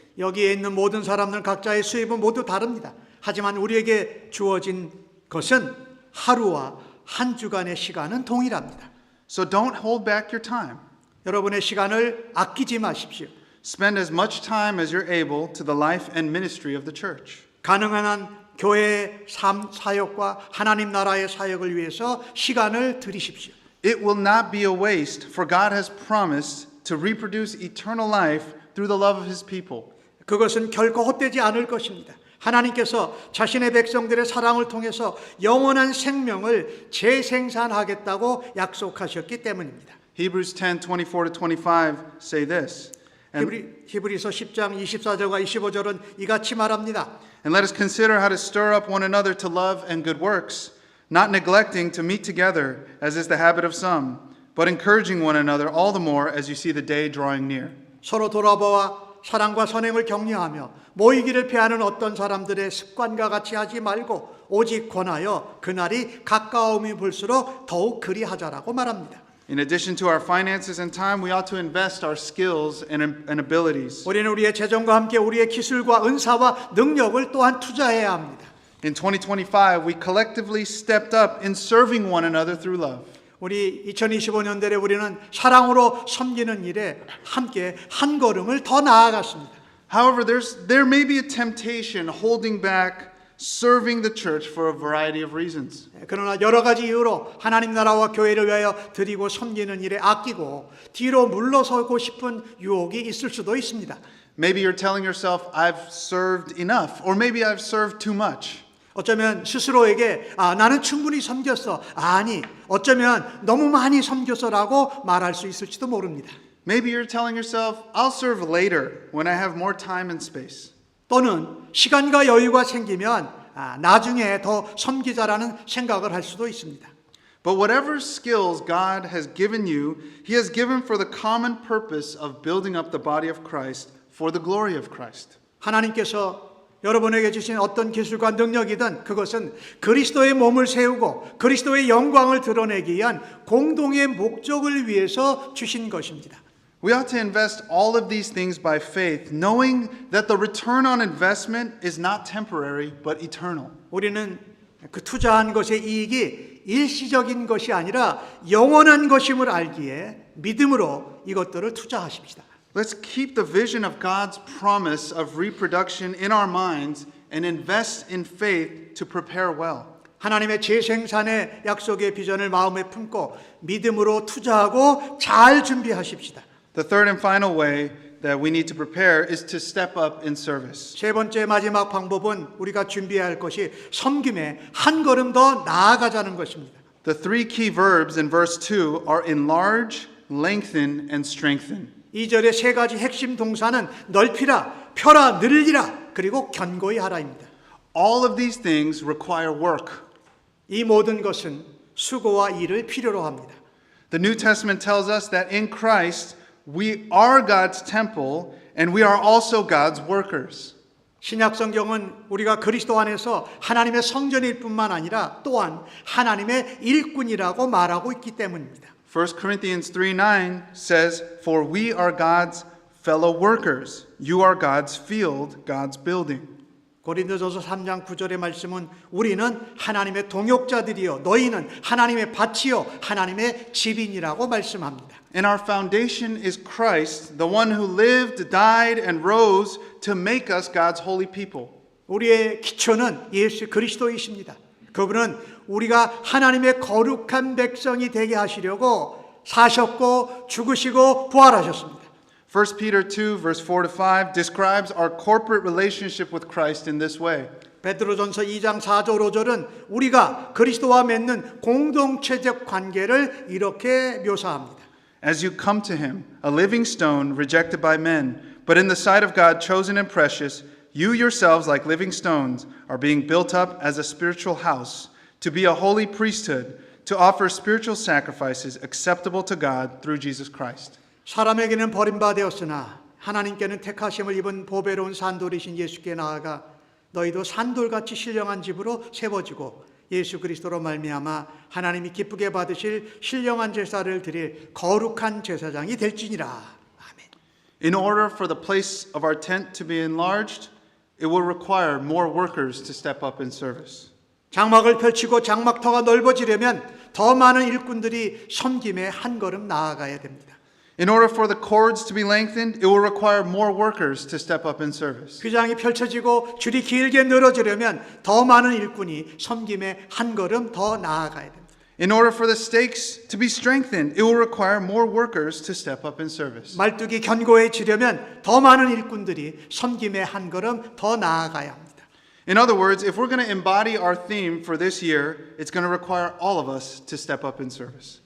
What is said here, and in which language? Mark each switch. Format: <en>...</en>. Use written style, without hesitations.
<ko>여기에 있는 모든 사람들 각자의 수입은 모두 다릅니다. 하지만 우리에게 주어진 것은 하루와 한 주간의 시간은 동일합니다.</ko> <en>So don't hold back your time.</en> <ko>여러분의 시간을 아끼지 마십시오.</ko> <en>Spend as much time as you're able to the life and ministry of the church.</en> <ko>가능한 한 교회의 삶 사역과 하나님 나라의 사역을 위해서 시간을 들이십시오.</ko> <en>It will not be a waste, for God has promised to reproduce eternal life through the love of His people.</en> <ko>그것은 결코 헛되지 않을 것입니다. 하나님께서 자신의 백성들의 사랑을 통해서 영원한 생명을 재생산하겠다고 약속하셨기 때문입니다.</ko> <en>Hebrews 10:24-25 say this.</en> <ko>히브리서 10장 24절과 25절은 이같이 말합니다.</ko> <en>And let us consider how to stir up one another to love and good works, not neglecting to meet together, as is the habit of some, but encouraging one another all the more as you see the day drawing near.</en> <ko>서로 돌아보아 사랑과 선행을 격려하며 모이기를 피하는 어떤 사람들의 습관과 같이 하지 말고 오직 권하여 그날이 가까움이 볼수록 더욱 그리하자라고 말합니다.</ko> <en>In addition to our finances and time, we ought to invest our skills and abilities.</en> <ko>우리는 우리의 재정과 함께 우리의 기술과 은사와 능력을 또한 투자해야 합니다.</ko> <en>In 2025, we collectively stepped up in serving one another through love.</en> <ko>우리 2025년도에 우리는 사랑으로 섬기는 일에 함께 한 걸음을 더 나아갔습니다.</ko> <en>However, there may be a temptation holding back serving the church for a variety of reasons.</en> <ko>그러나 여러 가지 이유로 하나님 나라와 교회를 위하여 드리고 섬기는 일에 아끼고 뒤로 물러서고 싶은 유혹이 있을 수도 있습니다.</ko> <en>Maybe you're telling yourself, I've served enough, or maybe I've served too much.</en> <ko>어쩌면 스스로에게 나는 충분히 섬겼어. 아니, 어쩌면 너무 많이 섬겼어라고 말할 수 있을지도 모릅니다.</ko> <en>Maybe you're telling yourself, I'll serve later when I have more time and space.</en> <ko>또는 시간과 여유가 생기면 나중에 더 섬기자라는 생각을 할 수도 있습니다.</ko> <en>But whatever skills God has given you, He has given for the common purpose of building up the body of Christ for the glory of Christ.</en> <ko>하나님께서 여러분에게 주신 어떤 기술과 능력이든 그것은 그리스도의 몸을 세우고 그리스도의 영광을 드러내기 위한 공동의 목적을 위해서 주신 것입니다.</ko> <en>We ought to invest all of these things by faith, knowing that the return on investment is not temporary but eternal.</en> <ko>우리는 그 투자한 것의 이익이 일시적인 것이 아니라 영원한 것임을 알기에 믿음으로 이것들을 투자하십시다.</ko> <en>Let's keep the vision of God's promise of reproduction in our minds and invest in faith to prepare well.</en> <ko>하나님의 재생산의 약속의 비전을 마음에 품고 믿음으로 투자하고 잘 준비하십시다.</ko> <en>The third and final way that we need to prepare is to step up in service.</en> <ko>세 번째 마지막 방법은 우리가 준비해야 할 것이 섬김에 한 걸음 더 나아가자는 것입니다.</ko> <en>The three key verbs in verse 2 are enlarge, lengthen, and strengthen.</en> <ko>2절의 세 가지 핵심 동사는 넓히라, 펴라, 늘리라, 그리고 견고히 하라입니다.</ko> <en>All of these things require work.</en> <ko>이 모든 것은 수고와 일을 필요로 합니다.</ko> <en>The New Testament tells us that in Christ we are God's temple and we are also God's workers.</en> <ko>신약 성경은 우리가 그리스도 안에서 하나님의 성전일 뿐만 아니라 또한 하나님의 일꾼이라고 말하고 있기 때문입니다.</ko> <en>1 Corinthians 3:9 says, "For we are God's fellow workers. You are God's field, God's building."</en> <ko>고린도전서 3장 9절의 말씀은 우리는 하나님의 동역자들이요 너희는 하나님의 밭이요 하나님의 집인이라고 말씀합니다.</ko> <en>And our foundation is Christ, the one who lived, died, and rose to make us God's holy people.</en> <ko>우리의 기초는 예수 그리스도이십니다. 그분은 우리가 하나님의 거룩한 백성이 되게 하시려고 사셨고 죽으시고 부활하셨습니다.</ko> <en>1 Peter 2 verse 4 to 5 describes our corporate relationship with Christ in this way.</en> <ko>베드로전서 2장 4절 5절은 우리가 그리스도와 맺는 공동체적 관계를 이렇게 묘사합니다.</ko> <en>As you come to him, a living stone rejected by men, but in the sight of God chosen and precious, you yourselves like living stones are being built up as a spiritual house, to be a holy priesthood, to offer spiritual sacrifices acceptable to God through Jesus Christ.</en> <ko>사람에게는 버림받았으나 하나님께는 택하심을 입은 보배로운 산돌이신 예수께 나아가 너희도 산돌같이 신령한 집으로 세워지고 예수 그리스도로 말미암아 하나님이 기쁘게 받으실 신령한 제사를 드릴 거룩한 제사장이 될지니라. 아멘.</ko> <en>In order for the place of our tent to be enlarged, it will require more workers to step up in service.</en> <ko>장막을 펼치고 장막터가 넓어지려면 더 많은 일꾼들이 섬김에 한 걸음 나아가야 됩니다.</ko> <en>In order for the cords to be lengthened, it will require more workers to step up in service.</en> <ko>휘장이 펼쳐지고 줄이 길게 늘어지려면 더 많은 일꾼이 섬김에 한 걸음 더 나아가야 됩니다.</ko> <en>In order for the stakes to be strengthened, it will require more workers to step up in service.</en> <ko>말뚝이 견고해지려면 더 많은 일꾼들이 섬김에 한 걸음 더 나아가야 합니다.</ko> <en>In other words, if we're going to embody our theme for this year, it's going to require all of us to step up in service.</en>